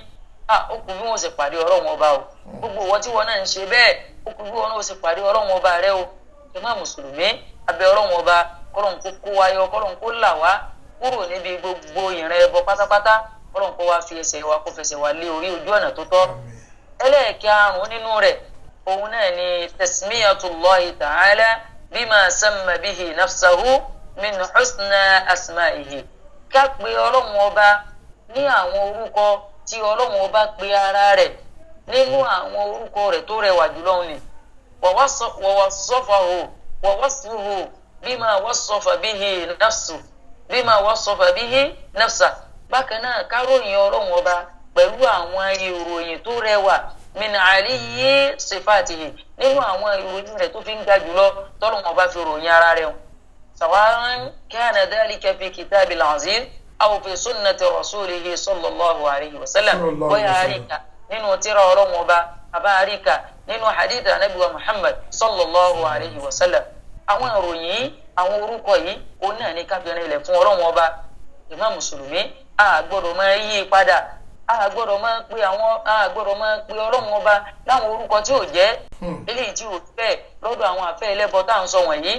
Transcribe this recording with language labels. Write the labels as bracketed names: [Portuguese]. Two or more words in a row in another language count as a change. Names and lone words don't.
[Yoruba] ó kù bí wọ́n sì pàdé ọlọ́run ọba o. gbogbo ìwọ tí wọ́n náà ń ṣe bẹ́ẹ̀ ó kù bí wọ́n náà sì pàdé ọlọ́run ọba rẹ o. jàmá mùsùlùmí abẹ́ ọlọ́run ọba kọ́lọ́n kó kó wa yọ, kọ́lọ́n kó là wá kúrò níbi gbogbo ìran ẹbọ pátápátá, kọ́lọ́n kó wá fi ẹsẹ̀ wa kó fẹsẹ̀ wa lé orí ojú ọ̀nà tó tọ́. ẹlẹ́ẹ̀karùn-ún nínú rẹ̀ òun náà ni [Arabic] تسمية الله تعالى بما سمى به نفسه من حسنى أسمائه. [Yoruba] ká pe ọlọ́run ọba ní àwọn orúkọ tí ọlọ́run ọba pe ara rẹ̀ nínú àwọn orúkọ rẹ̀ tó rẹwà jùlọ ni. [Arabic] ووصفه بما وصف به نفسه. [Yoruba] bákan náà ká ròyìn ọlọ́run ọba pẹ̀lú àwọn ìròyìn tó rẹwà [Arabic] من علي صفاته, [Yoruba] nínú àwọn ìròyìn rẹ̀ tó fi ń ga jùlọ tọ́lọ́run ọba fi ròyìn ara rẹ̀. [Arabic] سواء كان ذلك في الكتاب العزيز أو في سنة رسوله صلى الله عليه وسلم. [Yoruba] bóyá àríkà nínú tírà ọlọ́run ọba àbá àríkà nínú hadith anabi wa muhammad [Arabic] صلى الله عليه وسلم. [Yoruba] àwọn ìròyìn àwọn orúkọ yìí òun náà ní káfíńrin ilẹ̀ fún ọlọ́run ọba. ìmá mùsùlùmí a gbọ́dọ̀ máa yí padà, a gbọ́dọ̀ máa pe ọlọ́run ọba láwọn orúkọ tí ò jẹ́ eléyìí tí ò fẹ́ lọ́dọ̀ àwọn àfẹ́ ẹlẹ́bọ tá à ń sọ wọ̀nyí.